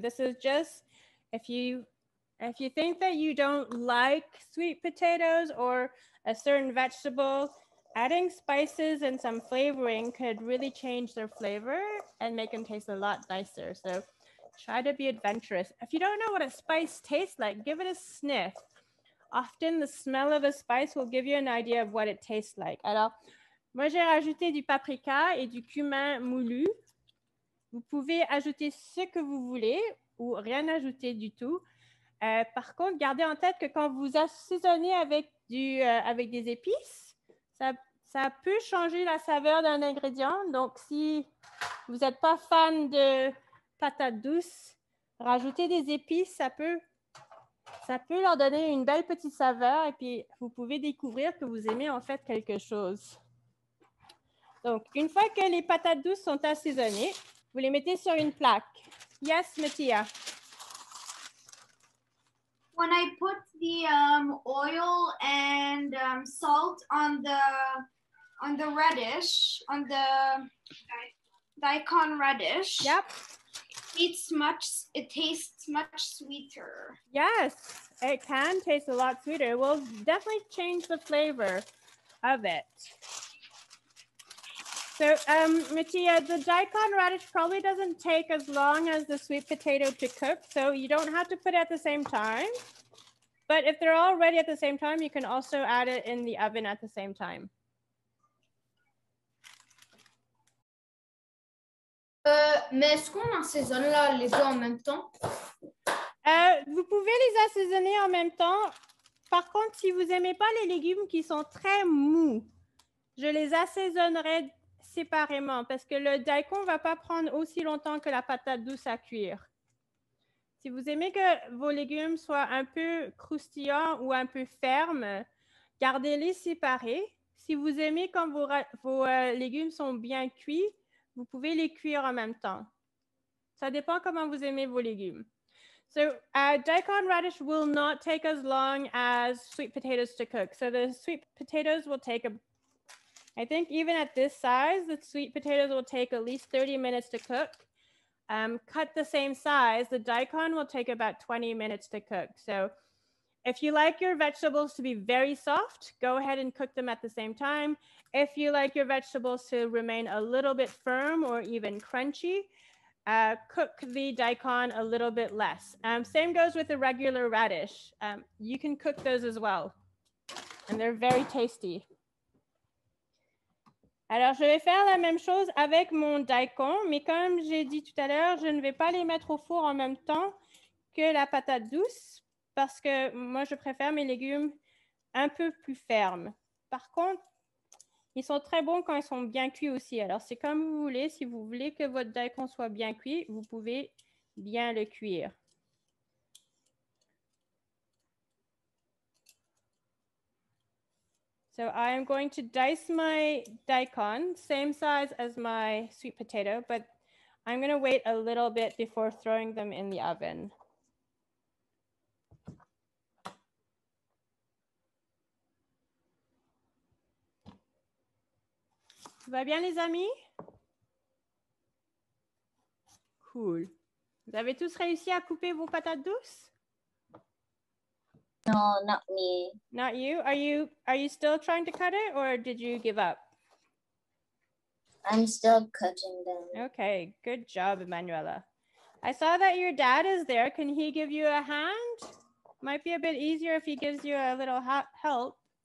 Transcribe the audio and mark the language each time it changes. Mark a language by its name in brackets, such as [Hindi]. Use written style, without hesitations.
[English] This is just if you think that you don't like sweet potatoes or a certain vegetable, adding spices and some flavoring could really change their flavor and make them taste a lot nicer. So try to be adventurous. If you don't know what a spice tastes like, give it a sniff. Often the smell of a spice will give you an idea of what it tastes like. [French] Alors, moi, j'ai rajouté du paprika et du cumin moulu. Vous pouvez ajouter ce que vous voulez ou rien ajouter du tout. Par contre, gardez en tête que quand vous assaisonnez avec des épices, ça peut changer la saveur d'un ingrédient. Donc, si vous n'êtes pas fan de patates douces, rajouter des épices, ça peut leur donner une belle petite saveur et puis vous pouvez découvrir que vous aimez en fait quelque chose. Donc, une fois que les patates douces sont assaisonnées, vous les mettez sur une plaque. [English] Yes, Mattia. When I put the oil and salt on the radish, on the daikon radish, Yep. It tastes much sweeter. Yes, it can taste a lot sweeter. It will definitely change the flavor of it. So, Mattia, the daikon radish probably doesn't take as long as the sweet potato to cook, so you don't have to put it at the same time. But if they're all ready at the same time, you can also add it in the oven at the same time. [French] Mais est-ce qu'on assaisonne là les deux en même temps? Vous pouvez les assaisonner en même temps. Par contre, si vous n'aimez pas les légumes qui sont très mous, je les assaisonnerai séparément parce que le daikon ne va pas prendre aussi longtemps que la patate douce à cuire. Si vous aimez que vos légumes soient un peu croustillants ou un peu fermes, gardez-les séparés. Si vous aimez quand vos légumes sont bien cuits, vous pouvez les cuire en même temps. Ça dépend comment vous aimez vos légumes. [English] So daikon radish will not take as long as sweet potatoes to cook. So the sweet potatoes will take, I think even at this size, the sweet potatoes will take at least 30 minutes to cook. Cut the same size, the daikon will take about 20 minutes to cook. So if you like your vegetables to be very soft, go ahead and cook them at the same time. If you like your vegetables to remain a little bit firm or even crunchy, cook the daikon a little bit less. Same goes with the regular radish. You can cook those as well, and they're very tasty. [French] Alors, je vais faire la même chose avec mon daikon, mais comme j'ai dit tout à l'heure, je ne vais pas les mettre au four en même temps que la patate douce, parce que moi, je préfère mes légumes un peu plus fermes. Par contre, ils sont très bons quand ils sont bien cuits aussi. Alors, c'est comme vous voulez. Si vous voulez que votre daikon soit bien cuit, vous pouvez bien le cuire. [English] So I am going to dice my daikon, same size as my sweet potato, but I'm going to wait a little bit before throwing them in the oven. [French] Tout va bien, les amis? [English] Cool. [French] Vous avez tous réussi à couper vos patates douces? [English] No, not me. Not you? Are you still trying to cut it, or did you give up? I'm still cutting them. Okay, good job, Emanuela. I saw that your dad is there. Can he give you a hand? Might be a bit easier if he gives you a little help.